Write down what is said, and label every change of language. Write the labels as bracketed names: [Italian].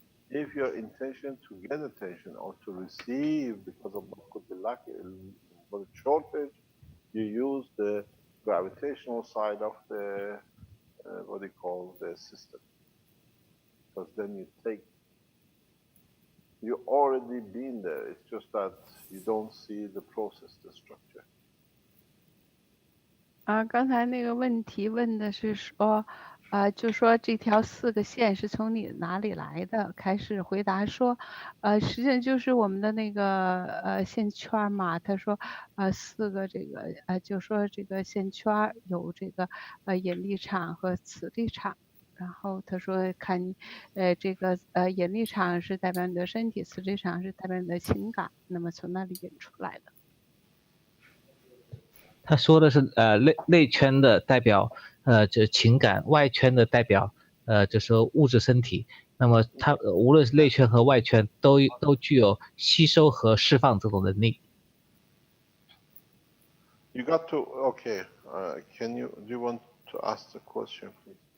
[English] If your intention to get attention or to receive because of what could be lacking, for the shortage, you use the gravitational side of the what do you call the system, because then you already been there. It's just that you don't see the process, the structure. [Chinese] 刚才那个问题问的是说，就说这条4个线是从你哪里来的？开始回答说，实际上就是我们的那个线圈嘛。他说，4个这个就说这个线圈有这个引力场和磁力场。然后他说看你这个引力场是代表你的身体，磁力场是代表你的情感，那么从那里引出来的。他说的是内圈的代表这情感，外圈的代表就是物质身体。那么它无论是内圈和外圈都具有吸收和释放这种能力。 [English] You got to okay. Do you want to ask the question, please?